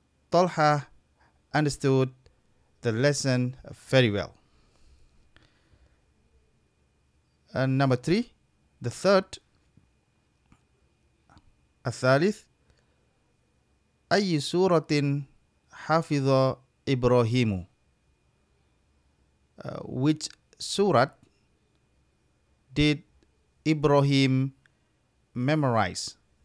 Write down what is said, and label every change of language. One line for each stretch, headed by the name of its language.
English: Talha understood the lesson very well. Number 3, the third,
Arabic: الثالث, أي سورة حفظ إبراهيم?
English: Which surat did Ibrahim memorize?